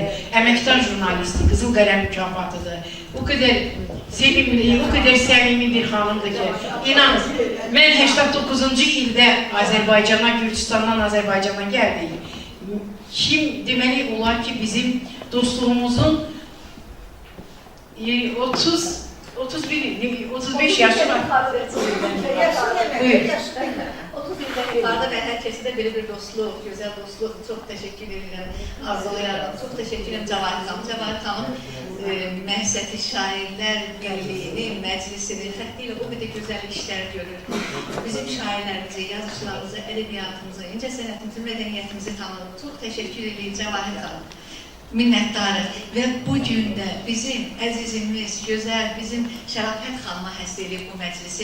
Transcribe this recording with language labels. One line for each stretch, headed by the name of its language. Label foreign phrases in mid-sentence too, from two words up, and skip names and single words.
Azerbaijani: Əməkdar jurnalisti, Qızıl Qələm mükafatıdır. O qədər sevimli, o qədər səmimi bir xanımdır ki, inanın, mən 89-cu ildə Azərbaycana, Gürcistandan Azərbaycana gəldik. Kim deməli olar ki, bizim dostluğumuzun 30 35 yaşı var. Buyur.
Turkish: Yukarıda ve herkese de bir dostluq, güzel dostluq. Çok teşekkür ederim. Arzulayarım. Çok teşekkür ederim Cavahir Hanım.
Azerbaijani: Cavahir Hanım Məhsəti Şairlər Birliyini, məclisini xəttiyle o qədər gözəl işlər görür. Bizim şairlərimizi, yazıcılarımızı, ədəbiyyatımızı, incə sənətimizi, mədəniyyətimizi tanıdıq.
Turkish: Çox teşekkür ederim
Azerbaijani: Cavahir Hanım. Minnətdarıq və bu gün də bizim əzizimiz, gözəl, bizim Şərafət xanıma həsr edib bu məclisi.